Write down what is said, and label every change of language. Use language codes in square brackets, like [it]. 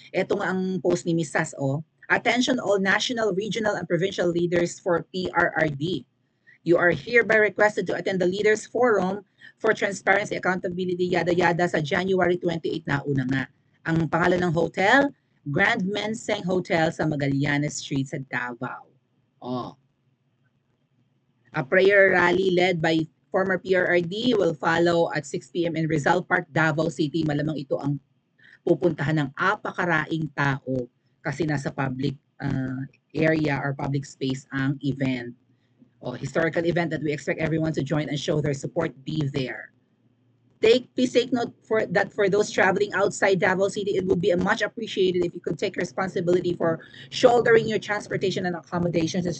[tl] Ito nga ang post ni [en] Miss Sas, Attention all national, regional, and provincial leaders for PRRD. You are hereby requested to attend the Leaders Forum for Transparency, Accountability, yada-yada sa January 28 [tl] na una nga. Ang pangalan ng hotel, Grand Menseng Hotel sa Magallanes Street sa Davao. [en] A prayer rally led by former PRRD will follow at 6 p.m. in Rizal Park, Davao City. [tl] Malamang ito ang pupuntahan ng apakaraing tao kasi nasa public area or public space ang event. [en] Historical event that we expect everyone to join and show their support, be there. Please take note for those traveling outside Davao City, it would be much appreciated if you could take responsibility for shouldering your transportation and accommodations.